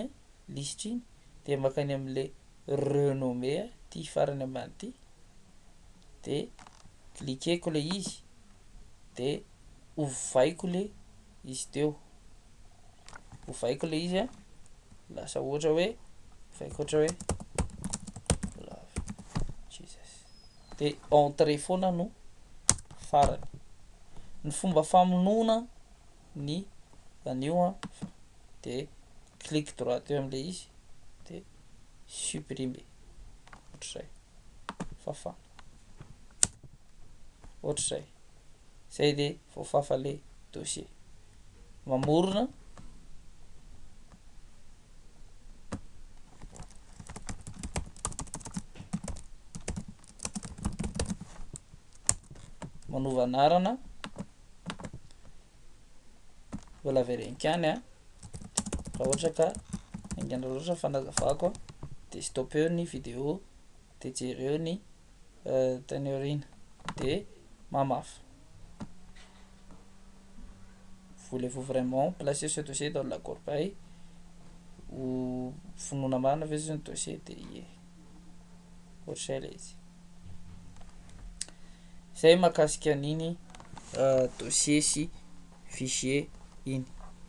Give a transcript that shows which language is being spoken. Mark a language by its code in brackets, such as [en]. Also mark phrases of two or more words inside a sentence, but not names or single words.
[mg] a lisitra iny de makany am'le renommé ty farany ambany ty de cliqueko le izy de ovaiko le izy teo, ovaiko le izy a lasa ohatra hoe ovaiko ohatra hoe [en] love Jesus [mg] de entrée foana no farany. Ny fomba famonoana ny anio a de [fr] clique droite [mg] eo am'le izy de supprimer ohatr'izay fafana ohatr'izay, zay de voafafa le dossier. Mamorona manova anarana mbola averenkany a raha ohatra ka haingana loatra fanazavako de stopeo ny vidéo de jereo ny tany aoriana de mamafa. [fr] Voulez-vous vraiment placer ce dossier dans la corbeille [mg] ou finoana marina ve zany dossier de ie ohatr'izay le izy. Zay mahakasika an'iny dossier sy fichier iny.